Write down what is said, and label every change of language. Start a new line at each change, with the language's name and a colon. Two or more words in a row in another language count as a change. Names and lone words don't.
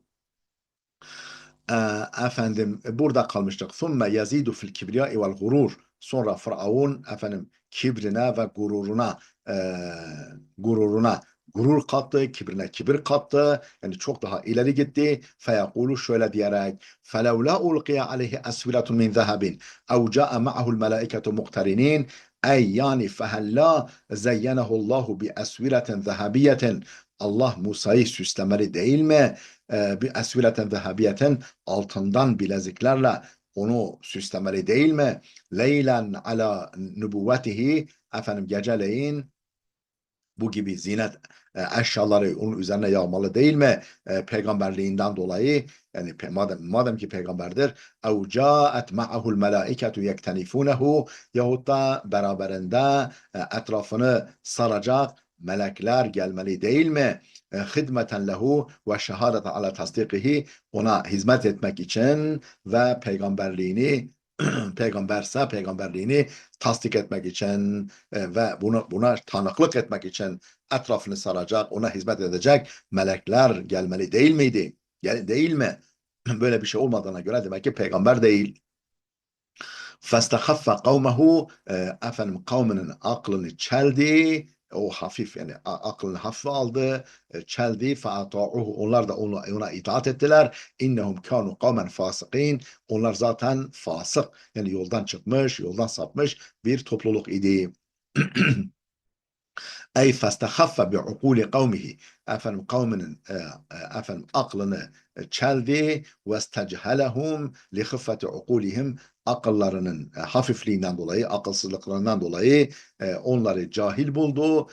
Turkish: E, burada kalmıştık.
Arabic: ثم يزيد في الكبرياء والغرور.
Turkish: Sonra Firavun kibrine ve e, gururuna gurur kattı, kibrine kibir kattı. Yani çok daha ileri gitti. Feyekulu, şöyle diyerek,
Arabic: فَلَوْ لَا اُلْقِيَ عَلَيْهِ أَسْوِرَةٌ مِنْ ذَهَبٍ اَوْ جَاءَ مَعَهُ الْمَلَائِكَةُ مُقْتَرِنِينَ,
Turkish: yani
Arabic: فهلا زينه الله بأسورة ذهبية,
Turkish: Allah Musa'yı süslemeli değil mi? Bir
Arabic: أسورة ذهبية,
Turkish: altından bileziklerle onu süslemeli değil mi?
Arabic: ليلا على نبوته,
Turkish: geceleyin bu gibi zinet eşyaları onun üzerine yağmalı değil mi? Peygamberliğinden dolayı, yani madem ki peygamberdir.
Arabic: اَوْ جَاءَتْ مَعَهُ الْمَلَائِكَةُ يَكْتَنِفُونَهُ,
Turkish: yahut da beraberinde etrafını saracak melekler gelmeli değil mi?
Arabic: خدمة له وشهادة على تصديقه,
Turkish: ona hizmet etmek için ve peygamberliğini peygamberse peygamberliğini tasdik etmek için ve buna tanıklık etmek için etrafını saracak, ona hizmet edecek melekler gelmeli değil miydi? Yani değil mi? Böyle bir şey olmadığına göre demek ki peygamber değil.
Arabic: فَاسْتَخَفَّ قَوْمَهُ,
Turkish: efendim kavminin aklını çeldi, o hafif yani aklını hafife aldı, çeldi. فَاَطَاعُهُ, onlar da ona itaat ettiler.
Arabic: اِنَّهُمْ كَانُوا قَوْمًا فَاسِقِينَ,
Turkish: onlar zaten fasık, yani yoldan çıkmış, yoldan sapmış bir topluluk idi.
Arabic: أي استخف بعقول قومه,
Turkish: efendim kavminin efendim aklını çeldi
Arabic: واستجهلهم لخفة عقولهم,
Turkish: akıllarının hafifliğinden dolayı, akılsızlıklarından dolayı onları cahil buldu.